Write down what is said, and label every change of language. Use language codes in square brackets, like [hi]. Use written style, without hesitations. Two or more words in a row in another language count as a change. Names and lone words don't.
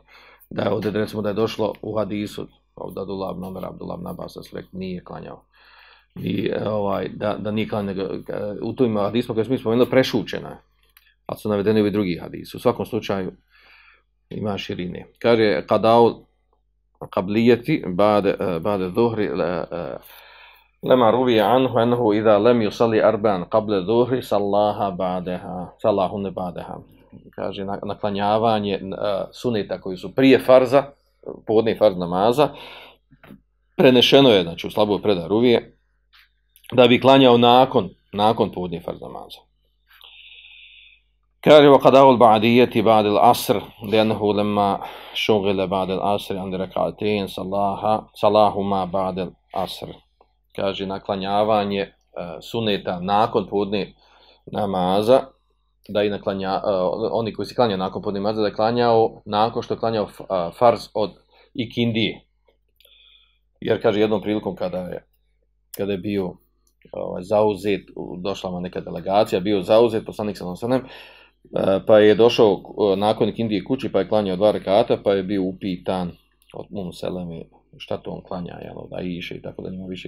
[bs] Da je ovdje, recimo, da je došlo u hadisu od Abdullah ibn Umar, Abdullah ibn Abbas, da su rekli, nije klanjao. I, da nije klanjao, u tom hadisu koji smo mi spomenuli, prešućeno je. Ali su navedeni ovi drugi hadisi. U svakom slučaju ima širine. Kaže, [ar] قضاء القبلية بعد الظهر لما روي عنه أنه إذا لم يصل أربعا قبل الظهر صلاهن بعدها. [bs] Kaže, naklanjavanje suneta koji su prije farza, podne farz namaza, prenešeno je, znači, u slaboj predaj Ruvije, da bi klanjao nakon podne farz namaza. Kaže, [ar] وَقَدَاوُ الْبَعْدِيَّةِ بَعْدِ الْعَصْرِ لِأَنَّهُ لَمَّا شُغِلَ بَعْدِ الْعَصْرِ عَنْدِ رَكَعَتَيْنِ صَلَاهُمَا بَعْدِ الْعَصْرِ. [bs] Kaže, naklanjavanje suneta nakon podne namaza, da i oni koji se klanjaju nakon podne namaza, da je klanjao nakon što je klanjao farz od ikindije. Jer, kaže, jednom prilikom kada je bio zauzet, došla mu neka delegacija, bio zauzet, poslanik [ar] صلى الله عليه وسلم, [bs] pa je došao nakon ikindije kući, pa je klanjao 2 rekata, pa je bio upitan od Seleme šta to on klanja, da iše i tako da nema više.